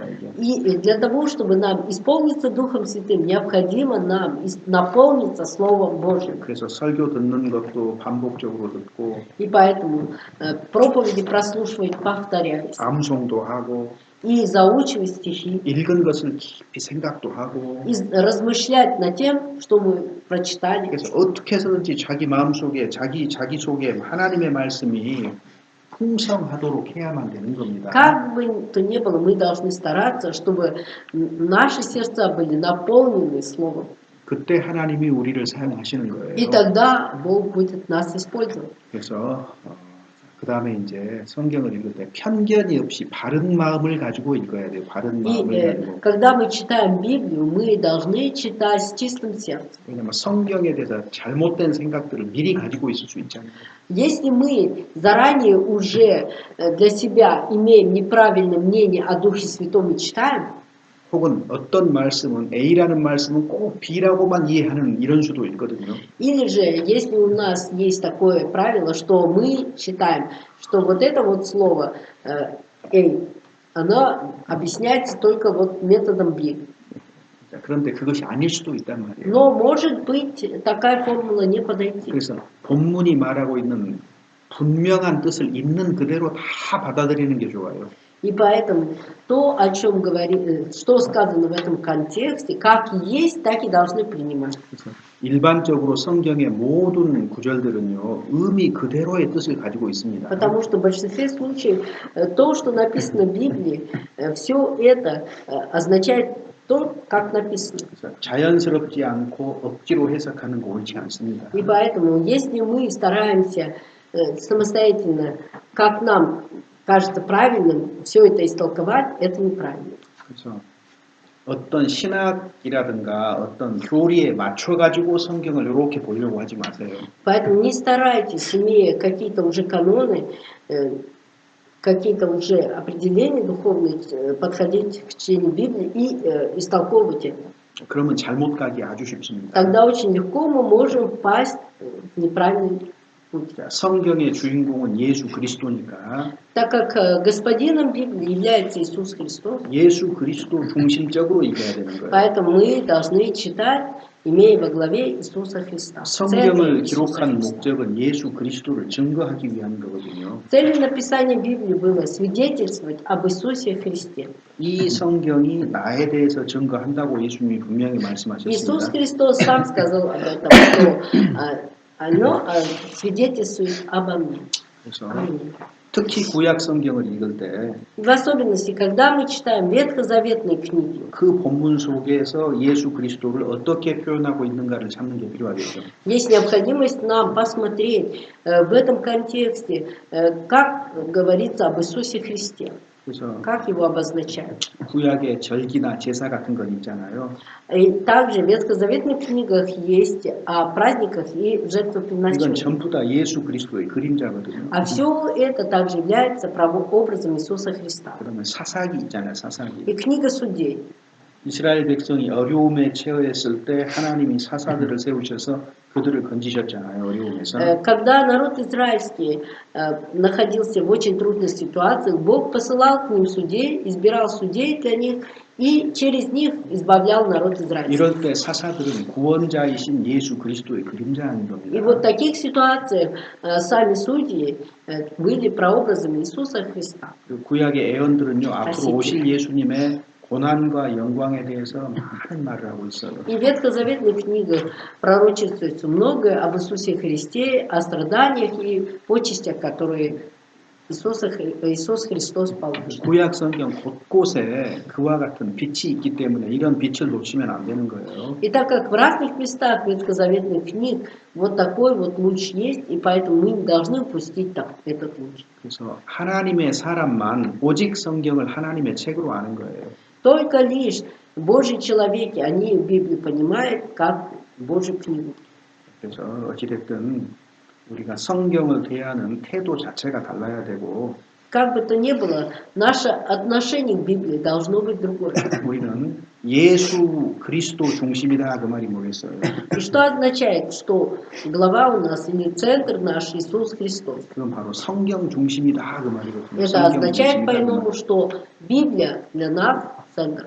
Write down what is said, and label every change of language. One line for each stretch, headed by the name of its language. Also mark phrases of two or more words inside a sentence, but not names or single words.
Korean: 이게.
Russian: И для того, чтобы нам исполниться Духом Святым, необходимо нам наполниться Словом Божьим.
Korean: 그래서 설교 듣는 것도 반복적으로 듣고
Russian: И поэтому проповеди прослушивать, повторять.
Korean: 암송도 하고
Russian: И заучивать стихи.
Korean: 읽은 것을 깊이 생각도 하고
Russian: И размышлять над тем, что мы прочитали.
Korean: 그래서 어떻게 해서든지 자기 마음속에 자기 속에 하나님의 말씀이 풍성하도록 해야만 되는 겁니다.
Russian: Как бы то ни было, мы должны стараться, чтобы наши сердца были наполнены Словом.
Korean: 그때 하나님이 우리를 사용하시는 거예요.
Russian: И тогда Бог будет нас использовать.
Korean: 그래서 그 다음에 이제 성경을 읽을 때 편견이 없이 바른 마음을 가지고 읽어야 돼요. 바른 마음을
Russian: И
Korean: 가지고.
Russian: когда мы читаем Библию, мы должны читать с чистым сердцем.
Korean: 왜냐면 성경에 대해서 잘못된 생각들을 미리 가지고 있을 수 있잖아요.
Russian: Если мы заранее уже для себя имеем неправильное мнение о Духе Святом и читаем,
Korean: 혹은 어떤 말씀은 A라는 말씀은 꼭 B라고만 이해하는 이런 수도 있거든요.
Russian: или же если у нас есть такое правило, что мы считаем, что вот это вот слово «эй», оно объясняется только вот методом «би».
Korean: 그런데 그것이 아닐 수도 있단 말이에요.
Russian: Но может быть такая формула не подойти.
Korean: 그래서 본문이 말하고 있는 분명한 뜻을 있는 그대로 다 받아들이는 게 좋아요.
Russian: И поэтому то, о чем говорит, что сказано в этом контексте, как есть, так и должны принимать.
Korean: 그래서 일반적으로 성경의 모든 구절들은요 의미 그대로의 뜻을 가지고 있습니다.
Russian: Потому что в большинстве случаев то, что написано в Библии, все это означает то, как написано.
Korean: 그래서 자연스럽지 않고 억지로 해석하는 거 옳지 않습니다.
Russian: И поэтому, если мы стараемся самостоятельно, как нам кажется правильным, все это истолковать, это неправильно.
Korean: 그래서 어떤 신학이라든가 어떤 교리에 맞춰가지고 성경을 이렇게 보려고 하지 마세요.
Russian: Поэтому не старайтесь, имея какие-то уже каноны, какие-то уже определения духовные, подходить к чтению Библии и истолковывать это.
Korean: 그러면 잘못 가기 아주 쉽습니다.
Russian: Тогда очень легко мы можем впасть в неправильный путь.
Korean: 성경의 주인공은 예수 그리스도니까
Russian: Так как господином Библии является Иисус Христос,
Korean: 예수 그리스도 중심적으로 읽어야 되는 거예요.
Russian: поэтому мы должны читать, имея во главе Иисуса Христа.
Korean: 성경을 기록한 목적은 예수 그리스도를 증거하기 위한 거거든요.
Russian: Целью написания Библии было свидетельствовать об Иисусе Христе.
Korean: 이 성경이 나에 대해서 증거한다고 예수님이 분명히
Russian: Иисус
Korean: 말씀하셨습니다.
Russian: Христос сам сказал об этом, что оно свидетельствует обо мне.
Korean: 그래서
Russian: Аминь.
Korean: 특히 구약 성경을 읽을 때
Russian: В особенности, когда мы читаем ветхозаветные книги,
Korean: 그 본문 속에서 예수 그리스도를 어떻게 표현하고 있는가를 찾는 게 필요하겠죠.
Russian: есть необходимость нам посмотреть в этом контексте, как говорится об Иисусе Христе,
Korean: 그래서
Russian: как его обозначают.
Korean: 구약의 절기나 제사 같은 건 있잖아요.
Russian: И также в ветхозаветных книгах есть о праздниках и
Korean: 이건
Russian: жертвоприношениях.
Korean: 전부 다 예수 그리스도의 그림자거든요.
Russian: А все это также является прообразом Иисуса Христа.
Korean: 그러면 사사기 있잖아요. 사사기.
Russian: И книга Судей.
Korean: 이스라엘 백성이 어려움에 처했을 때 하나님이 사사들을 세우셔서 그들을 건지셨잖아요. 어려움에서.
Russian: Когда народ израильский находился в очень трудных ситуациях, Бог посылал к ним судей, избирал судей для них и через них избавлял народ израильский.
Korean: 이럴 때 사사들은 구원자이신 예수 그리스도의 그림자인 겁니다.
Russian: И вот в таких ситуациях сами судьи были прообразами Иисуса Христа.
Korean: 그 구약의 애언들은요. 앞으로 다시. 오실 예수님의 고난과 영광에 대해서 많은 말을 하고 있어요.
Russian: И в ветхозаветных книгах пророчествуется многое об Иисусе Христе, о страданиях и почестях, которые Иисус Христос получил.
Korean: 구약 성경 곳곳에 그와 같은 빛이 있기 때문에 이런 빛을 놓치면 안 되는 거예요.
Russian: И так как в разных местах ветхозаветных книг вот такой вот луч есть, и поэтому мы не должны упустить этот луч.
Korean: 그래서 하나님의 사람만 오직 성경을 하나님의 책으로 아는 거예요.
Russian: Только лишь Божьи человеки, они Библию понимают как Божью книгу.
Korean: 그래서 어찌됐든 우리가 성경을 대하는 태도 자체가 달라야 되고
Russian: Как бы то ни было, наше отношение к Библии должно быть другое.
Korean: 우리는 예수 그리스도 중심이다 그 말이 뭐겠어요?
Russian: И что означает, что глава у нас или центр наш Иисус Христос?
Korean: 그건 바로 성경 중심이다 그 말이거든요.
Russian: Это
Korean: 성경
Russian: означает
Korean: 중심이다 그
Russian: по-иному,
Korean: 말.
Russian: что Библия для нас центр.